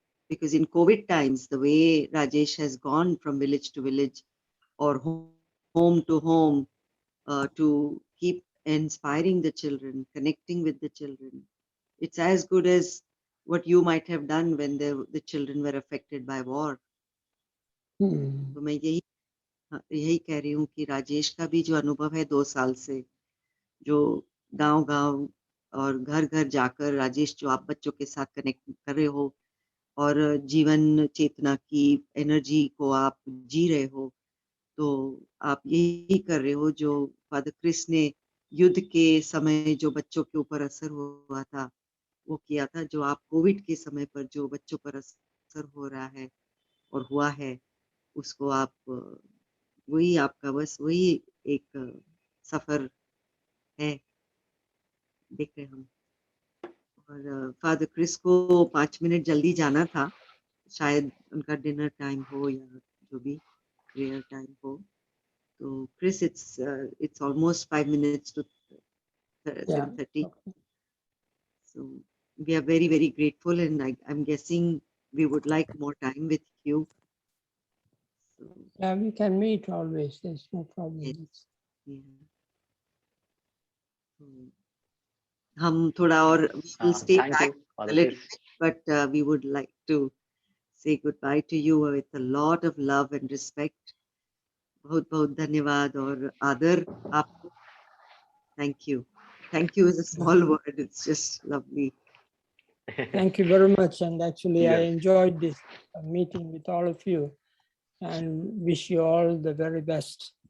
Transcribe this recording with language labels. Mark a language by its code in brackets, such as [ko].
[en] Because in COVID times, the way Rajesh has gone from village to village or home to home to keep inspiring the children, connecting with the children, it's as good as what you might have done when the children were affected by war. [hi] तो मैं यही कह रही हूँ कि राजेश का भी जो अनुभव है 2 साल से, जो गांव-गांव और घर-घर जाकर राजेश, जो आप बच्चों के साथ कनेक्ट कर रहे हो और जीवन चेतना की एनर्जी को आप जी रहे हो, तो आप यही कर रहे हो जो फादर क्रिस ने युद्ध के समय जो बच्चों के ऊपर असर हुआ था वो किया था, जो आप कोविड के समय पर जो बच्चों पर असर हो रहा है और हुआ है, उसको आप वही आपका बस वही एक सफर है, देख रहे हम। और फादर क्रिस को 5 मिनट जल्दी जाना था, शायद उनका डिनर टाइम हो या जो भी प्रेयर टाइम हो। [en] तो Chris, it's almost 5 minutes to 7:30. So we are very, very grateful, and I'm guessing we would like more time with you. So, yeah, we can meet always. There's no problem. Yes. Yeah. [hi] हम थोड़ा और [en] we'll stay back a little bit, but we would like to say goodbye to you with a lot of love and respect. [hi] बहुत बहुत धन्यवाद और आदर आपको. [en] Thank you. Thank you is a small word. It's just lovely. Thank you very much. And actually, I Yes. enjoyed this meeting with all of you, and wish you all the very best.